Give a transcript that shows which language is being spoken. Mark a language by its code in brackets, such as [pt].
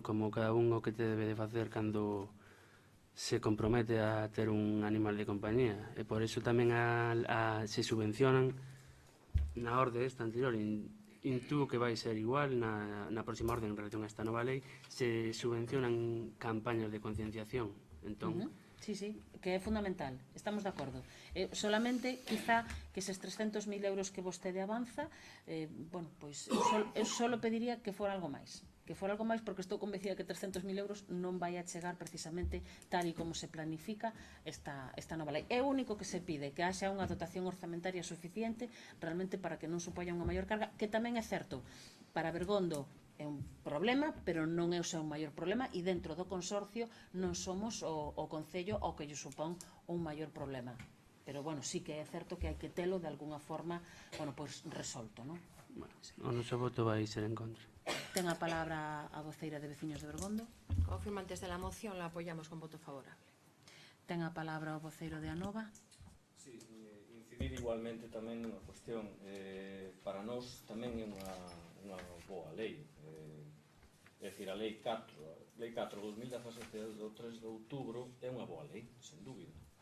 [gl] Como cada un o que te debe de facer cando se compromete a ter un animal de compañía, e por iso tamén se subvencionan na orde esta anterior, intuo que vai ser igual na próxima orde en relación a esta nova lei, se subvencionan campañas de concienciación. Entón, Sí, que é fundamental, estamos de acordo. Solamente, quizá, que eses 300.000 euros que vostede avanza, eu só pediría que fora algo máis. Porque estou convencida que 300.000 euros non vai a chegar precisamente tal e como se planifica esta nova lei. É o único que se pide, que haxa unha dotación orzamentaria suficiente realmente para que non supoña unha maior carga, que tamén é certo, para Bergondo é un problema, pero non é o seu maior problema, e dentro do consorcio non somos o Concello ao que lle supón un maior problema. Pero, bueno, sí que é certo que hai que telo de alguna forma, bueno, pois resolto, non? O noso voto vai ser en contra. Ten a palabra a voceira de Veciños de Bergondo. [es] Como firmantes de la moción, la apoyamos con voto favorable. [gl] Ten a palabra o voceiro de Anova. Sí, incidir igualmente tamén nunha cuestión. Para nós tamén é unha boa lei. É dicir, a Lei 4, Lei 4 2017 do 3 de outubro é unha boa lei, sen dúbida.